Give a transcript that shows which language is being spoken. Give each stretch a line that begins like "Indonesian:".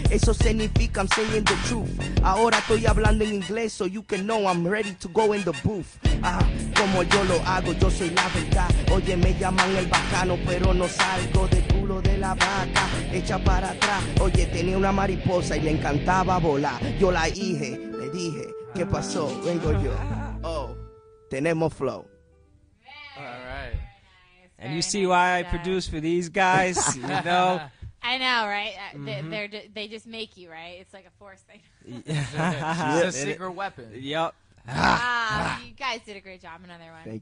Spanish: Eso significa
English: I'm saying the truth.
Spanish: Ahora estoy hablando en inglés
English: so you can know I'm ready to go in the booth.
Spanish: Como yo lo hago, yo soy la verdad. Oye, me llaman el bacano, pero no salgo de culo pelo de la vaca, echa para atrás. Oye, tenía una mariposa y le encantaba volar. Yo la dije, le dije, ¿qué pasó? Vengo yo. Oh, tenemos flow.
English: All right. And you see why I produce for these guys, you know? I know, right? They just make you, right? It's like a force thing. It's a secret weapon. Yep. You guys did a great job. Another one.